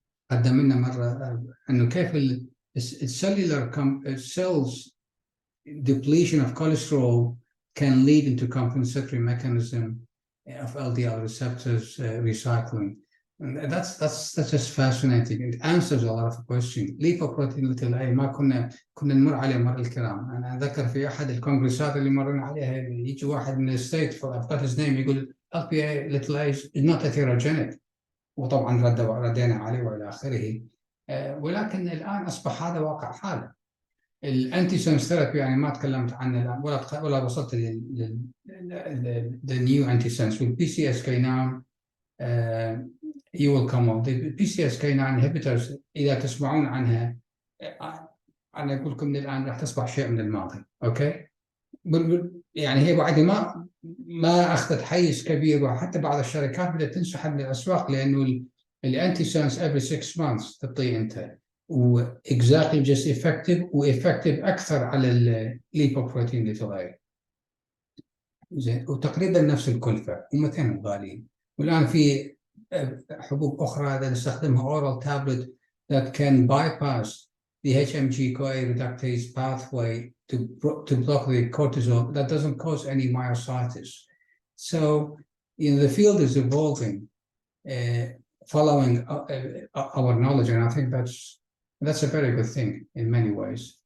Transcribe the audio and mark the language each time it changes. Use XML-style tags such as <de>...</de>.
<ar>قدم لنا مرة إنه كيف</ar> <en>الcellular cells depletion of cholesterol can lead into compensatory mechanism of LDL receptors recycling. And that's just fascinating. It answers a lot of questions.</en> <ar>lipoprotein little a ما كنا نمر عليه مر الكرام. أنا أذكر في أحد الكونغرسات اللي مرينا عليها يجي واحد من الستيت</ar> <en>forgot his name</en> <ar>يقول LPA little a is not atherogenic. وطبعا ردينا عليه وإلى آخره. ولكن الآن أصبح هذا واقع حاله. الانتي سنس ثيرابي يعني ما تكلمت عنه الآن ولا وصلت لل</ar> <en>the new antisense with PCSK9 you will come on. The PCSK9 inhibitors</en> <ar>إذا تسمعون عنها أنا أقول لكم من الآن راح تصبح شيء من الماضي. أوكي. يعني هي بعد ما أخذت حيز كبير، وحتى بعض الشركات بدأت تنسحب من الأسواق لأنه الانتي سنس</ar> <en>every 6 months</en> <ar>تعطيه أنت و</ar> <en>exactly just effective</en> <ar>وeffective أكثر على الليبوبروتين ليتولاي. زين، وتقريبا نفس الكلفة ومثلا غاليين. والآن في حبوب أخرى نستخدمها</ar> <en>oral tablet that can bypass the HMG-CoA reductase pathway to block the cortisol that doesn't cause any myositis. So, the field is evolving, following our knowledge, and I think that's a very good thing in many ways.</en>